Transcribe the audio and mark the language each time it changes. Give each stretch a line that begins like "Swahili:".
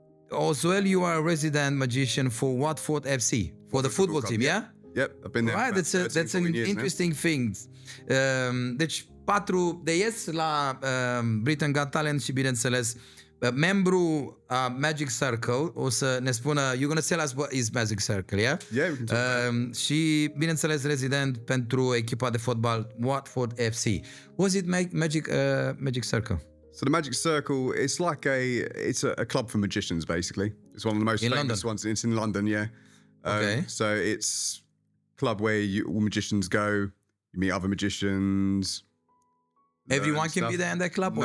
English: As well, you are a resident magician for Watford FC, for the football team, yeah? Yep, I've been there. Right, that's an interesting thing.
Romanian: Deci, 4 de yes la Britain Got Talent și, bineînțeles, membru a Magic Circle, o să ne spună,
English: you're gonna tell us what is Magic Circle, yeah? Yeah, we can talk about
Romanian: Și, bineînțeles, rezident pentru echipa de fotbal Watford FC.
English: Was it Magic Circle? So the Magic Circle, it's like a club for magicians, basically. It's one of the most In famous London? ones. It's in London, yeah. Okay. So it's a club where all magicians go, you meet other magicians. Everyone can be there in that club, or